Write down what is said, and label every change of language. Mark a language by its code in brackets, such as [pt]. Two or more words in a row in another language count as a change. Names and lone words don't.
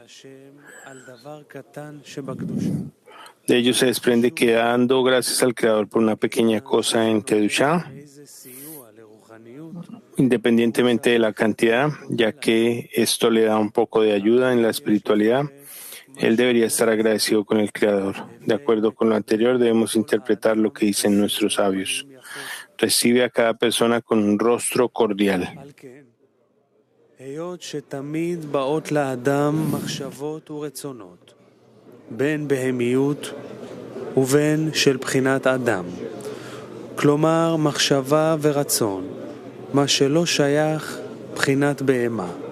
[es] De ello se desprende que dando gracias al Creador por una pequeña cosa en Kedushá, independientemente de la cantidad, ya que esto le da un poco de ayuda en la espiritualidad, él debería estar agradecido con el Creador. De acuerdo con lo anterior, debemos interpretar lo que dicen nuestros sabios. Recibe a cada persona con un rostro cordial. [he] בין בהמיות ובין של בחינת אדם. כלומר, מחשבה ורצון, מה שלא שייך בחינת בהמה.